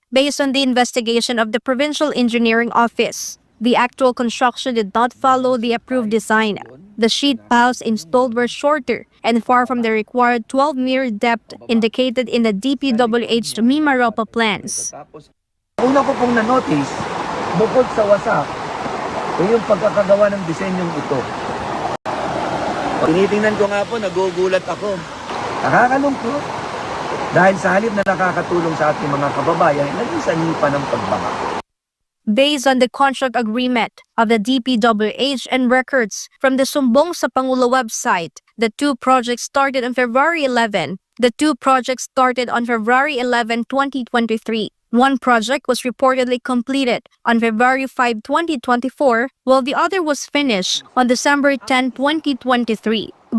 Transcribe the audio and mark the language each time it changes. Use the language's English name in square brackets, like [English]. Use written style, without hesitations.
[English] Based on the investigation of the Provincial Engineering Office, the actual construction did not follow the approved design. The sheet piles installed were shorter and far from the required 12-meter depth indicated in the DPWH Mimaropa plans. [Filipino] Una ko pong na-notice, bukod sa wasak, yung pagkakagawa ng disenyong ito. Tinitingnan ko nga po, nagugulat ako. Nakakalungkot. Dahil sa halip na nakakatulong sa ating mga kababayan, naging sanipa ng pagbaha. [English] Based on the contract agreement of the DPWH and records from the Sumbong sa Pangulo website, the 2 projects started on February 11. The 2 projects started on February 11, 2023. One project was reportedly completed on February 5, 2024, while the other was finished on December 10, 2023.